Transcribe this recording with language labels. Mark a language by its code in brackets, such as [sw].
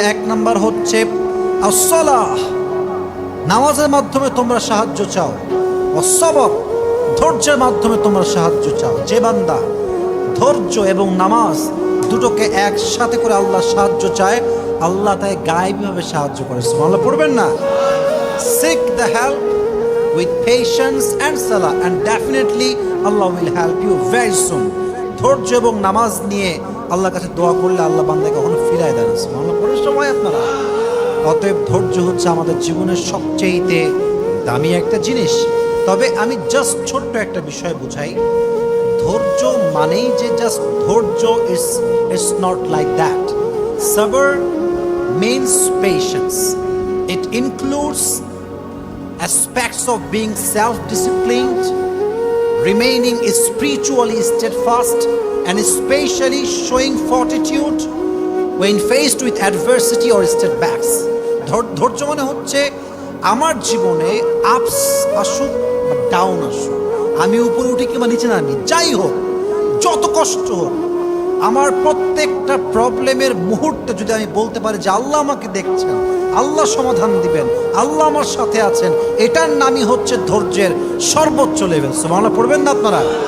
[bn] এক নাম্বার হচ্ছে আস-সালাহ, নামাজের মাধ্যমে তোমরা সাহায্য চাও। ওয়াস-সাবর, ধৈর্যের মাধ্যমে তোমরা সাহায্য চাও। যে বান্দা ধৈর্য এবং নামাজ দুটোকে একসাথে করে আল্লাহর সাহায্য চায়, আল্লাহ তাকে গায়েবীভাবে সাহায্য করে। সুবহানাল্লাহ পড়বেন না? [en] Seek the help with patience and salah and definitely Allah will help you very soon. [bn] ধৈর্য এবং নামাজ নিয়ে আল্লাহর কাছে দোয়া করলে আল্লাহ বান্দাকে কখনো ফিরায় দেন। সুবহানাল্লাহ পড়ার সময় আপনারা, অতএব ধৈর্য হচ্ছে আমাদের জীবনের সবচেয়ে দামি একটা জিনিস। তবে আমি জাস্ট ছোট্ট একটা বিষয় বুঝাই, ধৈর্য মানেই যে জাস্ট ধৈর্য, [en] It's not like that. সবর means patience. It includes aspects of being self-disciplined, remaining spiritually steadfast, and especially showing fortitude when faced with adversity or setbacks. [bn] ধৈর্য মানে হচ্ছে আমার জীবনে আপস আসুক বা ডাউন আসুক, আমি উপরে উঠি কিংবা নিচে নামি, যাই হোক, যত কষ্ট হোক, আমার প্রত্যেকটা প্রবলেমের মুহূর্তে যদি আমি বলতে পারি যে আল্লাহ আমাকে দেখছেন, আল্লাহ সমাধান দিবেন, আল্লাহ আমার সাথে আছেন, এটার নামই হচ্ছে ধৈর্যের সর্বোচ্চ লেভেল। সুবহানাল্লাহ পড়বেন না আপনারা?